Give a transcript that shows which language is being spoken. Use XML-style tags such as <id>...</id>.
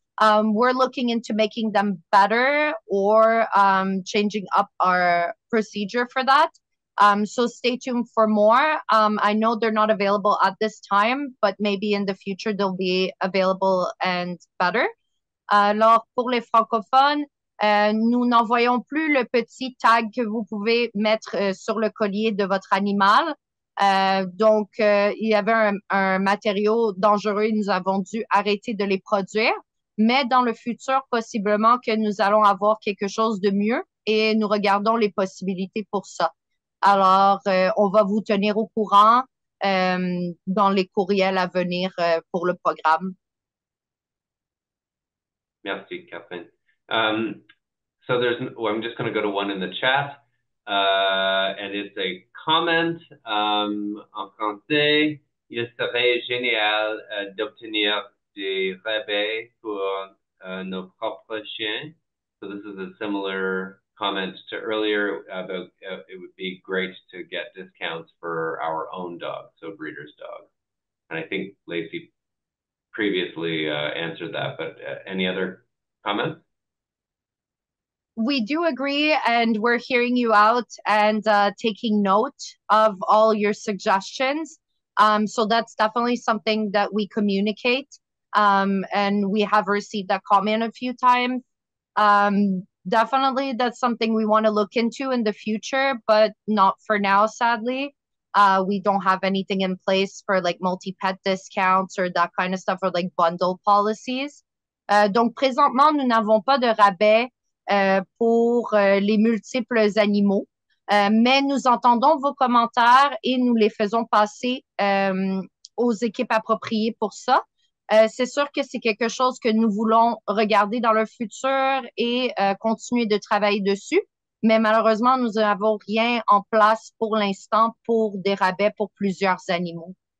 <en>We're looking into making them better or changing up our procedure for that. So stay tuned for more. I know they're not available at this time, but maybe in the future they'll be available and better.</en> <fr>Alors, pour les francophones, nous n'envoyons plus le petit tag que vous pouvez mettre sur le collier de votre animal. Donc, il y avait un matériau dangereux et nous avons dû arrêter de les produire. Mais dans le futur, possiblement que nous allons avoir quelque chose de mieux et nous regardons les possibilités pour ça. Alors, on va vous tenir au courant dans les courriels à venir pour le programme. Merci, Catherine.</fr> <en>So I'm just going to go to one in the chat, and it's a comment</en> <fr>en français. Il serait génial d'obtenir des rabais pour nos propres chiens.</fr> <en>So this is a similar comment to earlier about it would be great to get discounts for our own dogs, so breeders' dogs. And I think Lacey previously answered that, but any other comments? We do agree, and we're hearing you out and taking note of all your suggestions. So that's definitely something that we communicate, and we have received that comment a few times. Definitely, that's something we want to look into in the future, but not for now, sadly. We don't have anything in place for like multi-pet discounts or that kind of stuff, or like bundle policies.</en> <fr>Donc, présentement, nous n'avons pas de rabais pour les multiples animaux, mais nous entendons vos commentaires et nous les faisons passer aux équipes appropriées pour ça. C'est sûr que c'est quelque chose que nous voulons regarder dans le futur et continuer de travailler dessus, mais malheureusement, nous n'avons rien en place pour l'instant pour des rabais pour plusieurs animaux.</fr>